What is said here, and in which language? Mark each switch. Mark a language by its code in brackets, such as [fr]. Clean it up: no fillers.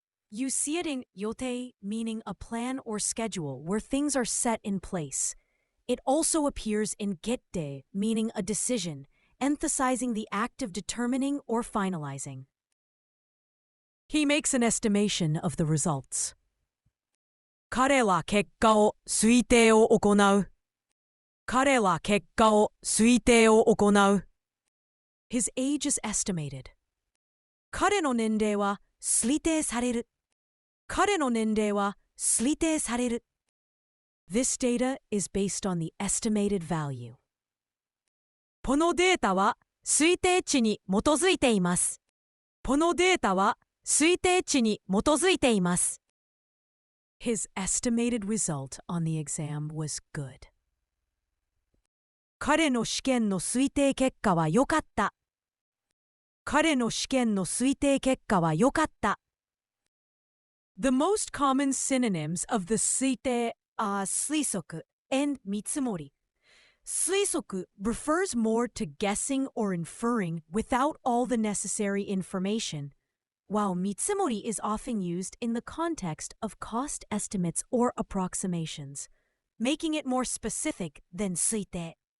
[en] You see it in yotei, meaning a plan or schedule where things are set in place. It also appears in gette, meaning a decision, emphasizing the act of determining or finalizing. He makes an estimation of the results. [ja] 彼は結果を推定を行う。彼は結果を推定を行う。 [en] His age is estimated. [ja] 彼の年齢は推定される。彼の年齢は推定される。 [en] This data is based on the estimated value. [ja] このデータは推定値に基づいています。このデータは推定値に基づいています。 [en] His estimated result on the exam was good. [ja] 彼の試験の推定結果は良かった。彼の試験の推定結果は良かった。 [en] The most common synonyms of the 推定 are 推測 and 見積もり。推測 refers more to guessing or inferring without all the necessary information, while 見積もり is often used in the context of cost estimates or approximations, making it more specific than 推定.